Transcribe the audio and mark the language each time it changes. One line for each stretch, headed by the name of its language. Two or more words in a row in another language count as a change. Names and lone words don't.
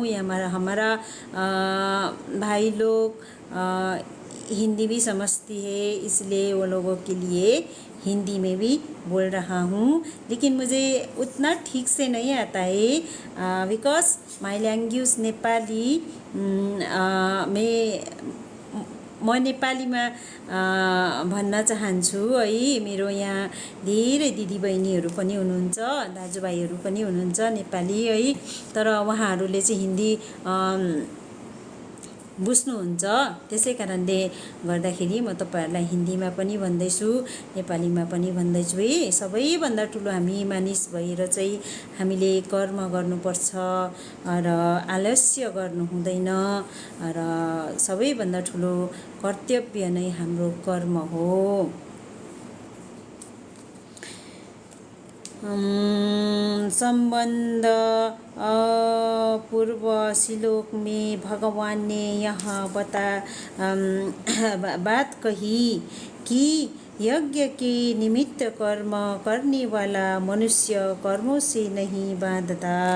Hindi: ये हमारा भाई लोग हिंदी भी समझती है, इसलिए वो लोगों के लिए हिंदी में भी बोल रहा हूँ। लेकिन मुझे उतना ठीक से नहीं आता है
English: because my language Nepali.
Nepali: म नेपालीमा भन्न चाहन्छु है। मेरो यहाँ धेरै दिदीबहिनीहरू पनि हुनुहुन्छ, दाजुभाइहरू पनि हुनुहुन्छ नेपाली है। तर उहाँहरूले चाहिँ हिन्दी बुझ्नुहुन्छ, त्यसै कारणले गर्दाखेरि म तपाईहरुलाई हिन्दीमा पनि भन्दैछु, नेपालीमा पनि भन्दैछु है। सबैभन्दा ठुलो हामी मानिस भएर चाहिँ हामीले कर्म गर्नुपर्छ र आलस्य गर्नु हुँदैन र सबैभन्दा ठुलो कर्तव्य नै हाम्रो कर्म हो।
Hindi: संबंध पूर्व श्लोक में भगवान ने यह बात कही कि यज्ञ के निमित्त कर्म करने वाला मनुष्य कर्मों से नहीं बांधता।